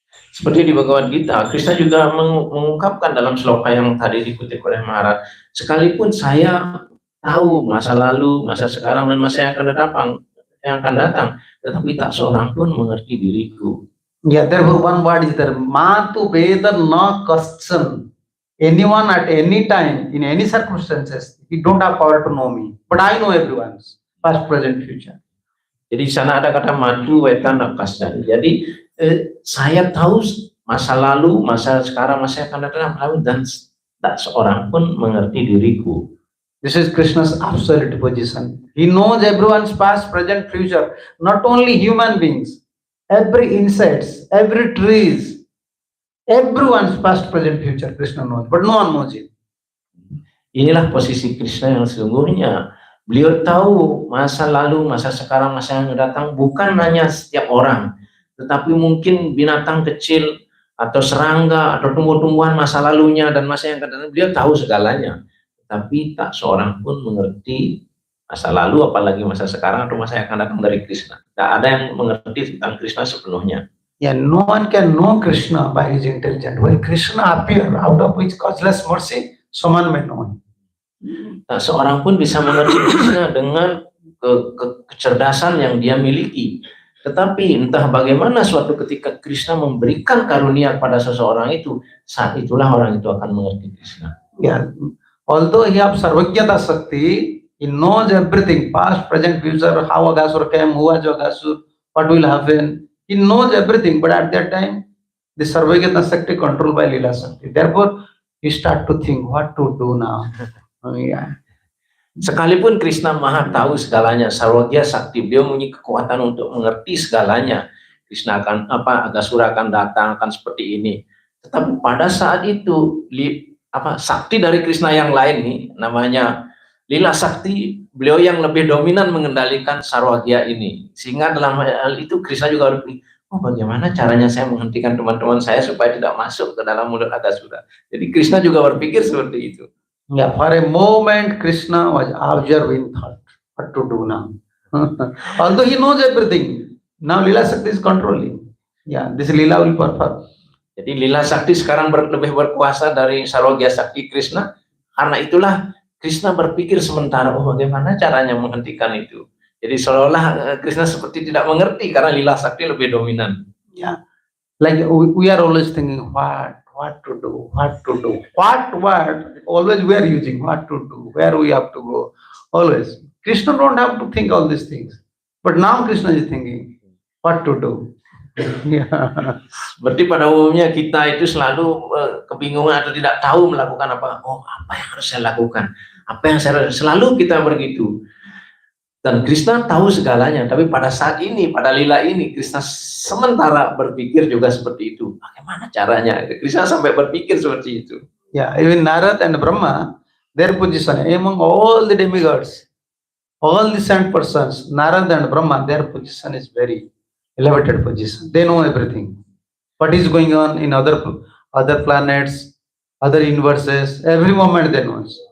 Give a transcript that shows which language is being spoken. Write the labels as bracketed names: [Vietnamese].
[Indonesian] Seperti di Bhagavad Gita, Krishna juga mengungkapkan dalam sloka yang tadi dikutip oleh Maharaj, sekalipun saya tahu masa lalu, masa sekarang, dan masa yang akan datang, tetapi tak seorang pun mengerti diriku. [English] Yeah, therefore one word is there, Matu vedana kassan. Anyone at any time, in any circumstances, he don't have power to know me, but I know everyone's past, present, future. [Indonesian] Jadi di sana ada kata matu vedana kassan. Jadi saya tahu masa lalu, masa sekarang, masa yang akan datang, dan tak seorang pun mengerti diriku. [English] This is Krishna's absolute position. He knows everyone's past, present, future. Not only human beings, every insects, every trees, everyone's past, present, future. Krishna knows, but no one knows it. [Indonesian] Inilah posisi Krishna yang sesungguhnya. Beliau tahu masa lalu, masa sekarang, masa yang datang, bukan hanya setiap orang, tetapi mungkin binatang kecil atau serangga atau tumbuh-tumbuhan masa lalunya dan masa yang akan datang. Beliau tahu segalanya. Tapi tak seorang pun mengerti masa lalu, apalagi masa sekarang atau masa yang akan datang dari Krishna. Tak ada yang mengerti tentang Krishna sepenuhnya. [English] Yeah, no one can know Krishna by his intelligence. When Krishna appears out of which causeless mercy, someone may know him. [Indonesian] Tak seorang pun bisa mengerti Krishna dengan kecerdasan yang dia miliki. Tetapi entah bagaimana suatu ketika Krishna memberikan karunia pada seseorang itu, saat itulah orang itu akan mengerti Krishna. [English] Yeah. Although he has Sarvajnata Sakti, he knows everything, past, present, future, how Agasura came, who was Agasura, what will happen. He knows everything, but at that time, the Sarvajnata Sakti controlled by Lila Sakti. Therefore, he start to think what to do now. Yeah. [Indonesian] Sekalipun Krishna Maha tahu segalanya, Sarvagya Sakti, beliau mempunyai kekuatan untuk mengerti segalanya. Krishna akan Agasura akan datang, akan seperti ini. Tetapi pada saat itu sakti dari Krishna yang lain nih, namanya Lila Sakti, beliau yang lebih dominan mengendalikan Sarvagya ini. Sehingga dalam hal itu Krishna juga berpikir, bagaimana caranya saya menghentikan teman-teman saya supaya tidak masuk ke dalam mulut Agasura. Jadi Krishna juga berpikir seperti itu. [English] Yeah, for a moment Krishna was observing thought, what to do now. Although he knows everything, now Lila Sakti is controlling. Yeah, this Lila will perform. [Indonesian] Jadi Lila Sakti sekarang lebih berkuasa dari Sarvagya Sakti Krishna. Karena itulah Krishna berpikir sementara, bagaimana caranya menghentikan itu. Jadi seolah-olah Krishna seperti tidak mengerti karena Lila Sakti lebih dominan. [English] Yeah, like we are always thinking what to do, what always we are using what to do, where we have to go. Always Krishna don't have to think all these things, but now Krishna is thinking what to do. Yeah. [Indonesian] Berarti pada umumnya kita itu selalu kebingungan atau tidak tahu melakukan apa. Apa yang harus saya lakukan? Apa yang selalu kita begitu. Dan Krishna tahu segalanya, tapi pada saat ini, pada lila ini, Krishna sementara berpikir juga seperti itu. Bagaimana caranya? Krishna sampai berpikir seperti itu. [English] Yeah, even Narad and Brahma, their position among all the demigods, all the saint persons, Narada and Brahma, their position is very elevated position. They know everything. What is going on in other planets, other universes, every moment they know.